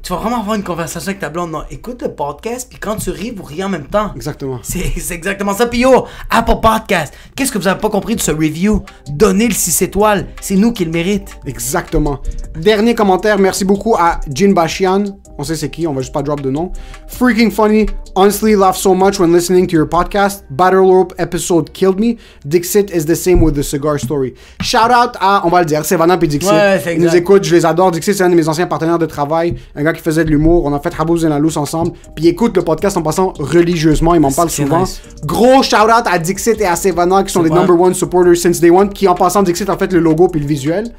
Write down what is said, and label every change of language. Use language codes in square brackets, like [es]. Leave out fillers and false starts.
[fr] Tu vas vraiment avoir une conversation avec ta blonde. Non, écoute le podcast, puis quand tu ris, vous riez en même temps. Exactement. C'est exactement ça. Puis yo, Apple Podcast, qu'est-ce que vous avez pas compris de ce review? Donnez le 6 étoiles, c'est nous qui le mérite. Exactement. Dernier commentaire, merci beaucoup à Jin Bashian. On sait c'est qui, on va juste pas drop de nom. [en] Freaking funny. Honestly, laugh so much when listening to your podcast. Battle Rope episode killed me. Dixit is the same with the cigar story. [fr] Shout out à, on va le dire, Savannah et Dixit. Ouais, c'est exact. Ils nous écoutent, je les adore. Dixit, c'est un de mes anciens partenaires de travail. Un gars qui faisait de l'humour. On a fait Rabouz et la Lousse ensemble. Puis il écoute le podcast en passant religieusement. Il m'en parle souvent. Nice. Gros shout out à Dixit et à Savannah qui sont les [en] number one supporters since day one. [fr] Qui en passant, Dixit a fait le logo puis le visuel.